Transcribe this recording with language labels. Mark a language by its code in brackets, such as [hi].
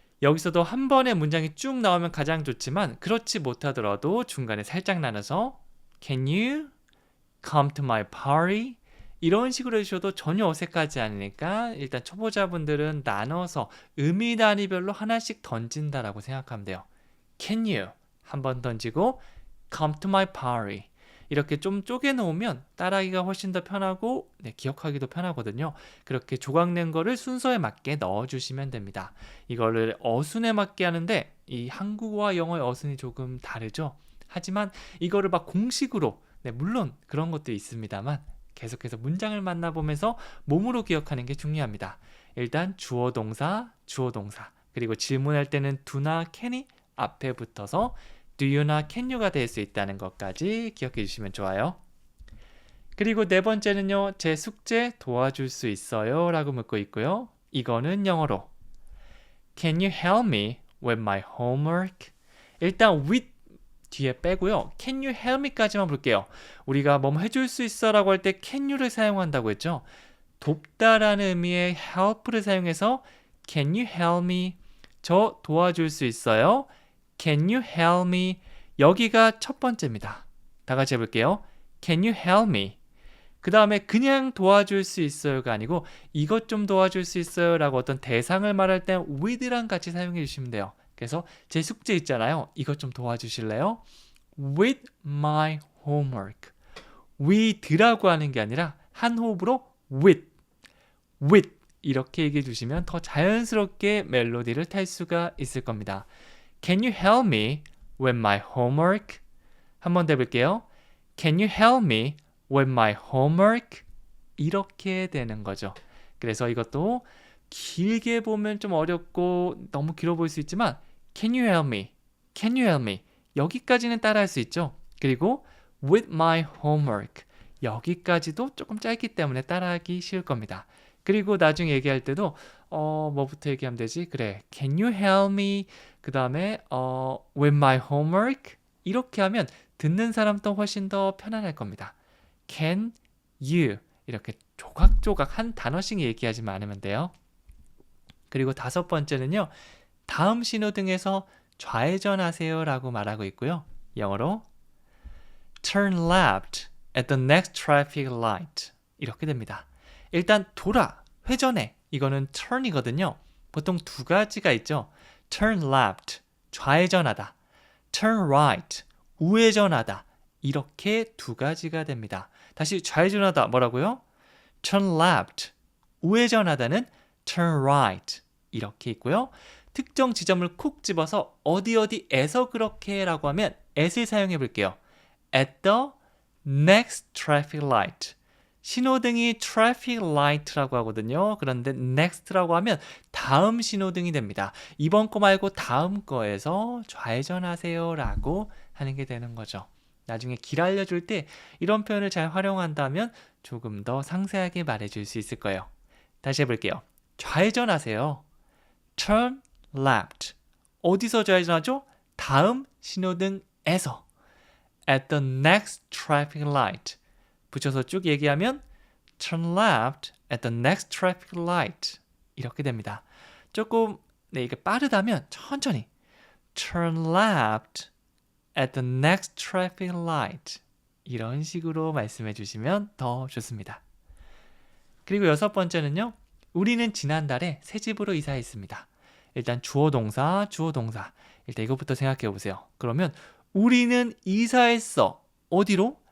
[ko] 여기서도 한 번에 문장이 쭉 나오면 가장 좋지만 그렇지 못하더라도 중간에 살짝 나눠서 [en] Can you come to my party? [ko] 이런 식으로 해주셔도 전혀 어색하지 않으니까 일단 초보자분들은 나눠서 의미 단위별로 하나씩 던진다라고 생각하면 돼요. [en] Can you? [ko] 한 번 던지고 [en] come to my party. [ko] 이렇게 좀 쪼개놓으면 따라하기가 훨씬 더 편하고 기억하기도 편하거든요. 그렇게 조각낸 거를 순서에 맞게 넣어주시면 됩니다. 이거를 어순에 맞게 하는데 이 한국어와 영어의 어순이 조금 다르죠. 하지만 이거를 막 공식으로 물론 그런 것도 있습니다만 계속해서 문장을 만나보면서 몸으로 기억하는 게 중요합니다. 일단 주어 동사, 그리고 질문할 때는 do나 can이 앞에 붙어서 do you나 can you가 될 수 있다는 것까지 기억해 주시면 좋아요. 그리고 네 번째는요. 제 숙제 도와줄 수 있어요? 라고 묻고 있고요. 이거는 영어로 [en] Can you help me with my homework? [ko] 일단 with 뒤에 빼고요. [en] Can you help me [ko] 까지만 볼게요. 우리가 뭐뭐 해줄 수 있어 라고 할 때 can you를 사용한다고 했죠. 돕다라는 의미의 help를 사용해서 [en] Can you help me? [ko] 저 도와줄 수 있어요? [en] Can you help me? [ko] 여기가 첫 번째입니다. 다 같이 해볼게요. [en] Can you help me? [ko] 그 다음에 그냥 도와줄 수 있어요가 아니고 이것 좀 도와줄 수 있어요 라고 어떤 대상을 말할 때 with랑 같이 사용해 주시면 돼요. 그래서 제 숙제 있잖아요. 이것 좀 도와주실래요? [en] With my homework. [ko] with라고 하는 게 아니라 한 호흡으로 with 이렇게 얘기해 주시면 더 자연스럽게 멜로디를 탈 수가 있을 겁니다. [en] Can you help me with my homework? [ko] 한번 더 해볼게요. [en] Can you help me with my homework? [ko] 이렇게 되는 거죠. 그래서 이것도 길게 보면 좀 어렵고 너무 길어 보일 수 있지만 [en] Can you help me? Can you help me? [ko] 여기까지는 따라할 수 있죠. 그리고 [en] with my homework [ko] 여기까지도 조금 짧기 때문에 따라하기 쉬울 겁니다. 그리고 나중에 얘기할 때도 뭐부터 얘기하면 되지? [en] 그래, can you help me? [ko] 그 다음에 [en] with my homework? [ko] 이렇게 하면 듣는 사람도 훨씬 더 편안할 겁니다. [en] Can you? [ko] 이렇게 조각조각 한 단어씩 얘기하지만 않으면 돼요. 그리고 다섯 번째는요. 다음 신호등에서 좌회전하세요 라고 말하고 있고요. [en] 영어로 turn left at the next traffic light [ko] 이렇게 됩니다. 일단 돌아, 회전해. 이거는 turn이거든요. 보통 두 가지가 있죠. [en] turn left, 좌회전하다. turn right, 우회전하다. [ko] 이렇게 두 가지가 됩니다. 다시 좌회전하다 뭐라고요? [en] turn left, 우회전하다는 turn right [ko] 이렇게 있고요. 특정 지점을 콕 집어서 어디에서 그렇게 라고 하면 at을 사용해 볼게요. [en] at the next traffic light. [ko] 신호등이 traffic light라고 하거든요. 그런데 next라고 하면 다음 신호등이 됩니다. 이번 거 말고 다음 거에서 좌회전하세요 라고 하는 게 되는 거죠. 나중에 길 알려줄 때 이런 표현을 잘 활용한다면 조금 더 상세하게 말해줄 수 있을 거예요. 다시 해볼게요. 좌회전하세요. [en] turn left. [ko] 어디서 좌회전하죠? 다음 신호등에서. [en] at the next traffic light. [ko] 붙여서 쭉 얘기하면 [en] turn left at the next traffic light. [ko] 이렇게 됩니다. 조금 이게 빠르다면 천천히 [en] turn left at the next traffic light. [ko] 이런 식으로 말씀해 주시면 더 좋습니다. 그리고 여섯 번째는요. 우리는 지난달에 새 집으로 이사했습니다. 일단 주어 동사. 일단 이것부터 생각해 보세요. 그러면 우리는 이사했어. 어디로?